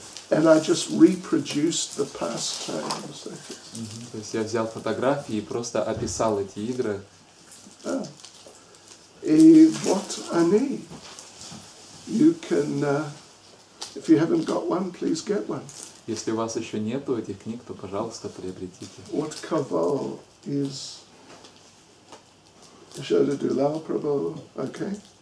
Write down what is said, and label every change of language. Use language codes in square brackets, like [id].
[en] And I just reproduced the pastimes. [ru] То есть я взял фотографии и просто описал эти игры. И вот они. [en] You can, if If you haven't got one, please get one. [ru] Если у вас еще нету этих книг, то, пожалуйста, приобретите. [en] What kavo is Shoda Dulal Prabhu, okay?